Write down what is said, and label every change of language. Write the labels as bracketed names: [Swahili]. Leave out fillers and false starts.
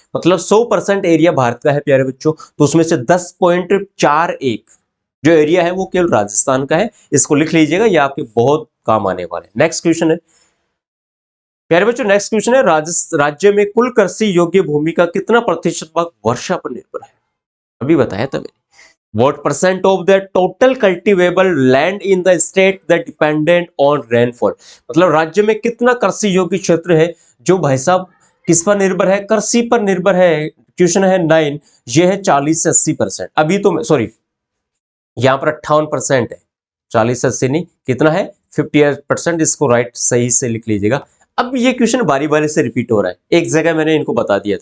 [Hindi] मतलब 100% एरिया भारत का है प्यारे बच्चों, तो उसमें से 10.41 जो एरिया है वो केवल राजस्थान का है। इसको लिख लीजिएगा, ये आपके बहुत काम आने वाले हैं। नेक्स्ट क्वेश्चन है प्यारे बच्चों, नेक्स्ट क्वेश्चन है राज्य में कुल कृषि योग्य भूमि का कितना प्रतिशत भाग वर्षा पर निर्भर है? अभी बताया था मैंने। [English] What percent of the total cultivable land in the state that dependent on rainfall? [Hindi] मतलब राज्य में कितना कृषि योग्य क्षेत्र है जो भाई साहब किस पर निर्भर है? कृषि पर निर्भर है। क्वेश्चन है 9, ये है 40 से 80%। अभी तो सॉरी यहाँ पर 58% है, 40 से 80 नहीं, कितना है 58%। इसको राइट सही से लिख लीजिएगा। अब ये क्वेश्चन बारी बारी से रिपीट हो रहा है, एक जगह मैंने इनको बता दिया।